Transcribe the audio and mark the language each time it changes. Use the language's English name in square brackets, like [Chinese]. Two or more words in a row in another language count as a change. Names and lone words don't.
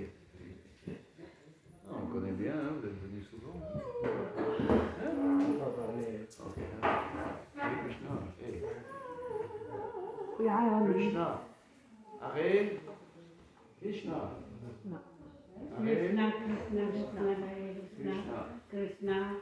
[French] Ah, on connaît bien, hein, vous êtes venus souvent. Ok. Hey Krishna, hey. Krishna. Arrête. Krishna. Krishna, Krishna, Krishna, Krishna, Krishna.